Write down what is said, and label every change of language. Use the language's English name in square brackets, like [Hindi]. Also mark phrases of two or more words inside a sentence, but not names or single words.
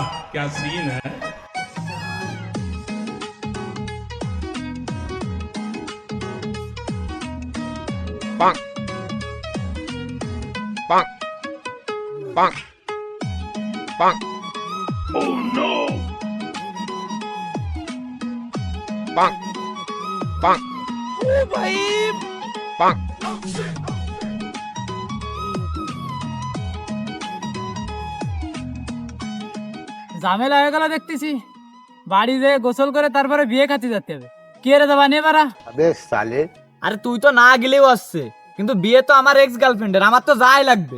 [Hindi] क्या सीन है। [English] Bonk. Bonk. Bonk. Bonk. Oh no. Bonk. Bonk. Oh भाई. Bonk. [Bangla] ঝামেলা হয়ে গেল দেখতেছি। বাড়ি যেয়ে গোসল করে তারপরে বিয়ে খাতে যেতে হবে। কে রে দেবা নিয়ে পারা? আরে তুই তো না গেলেও আসছে, কিন্তু বিয়ে তো আমার [English] ex girlfriend's, [Bangla] আমার তো যাই লাগবে।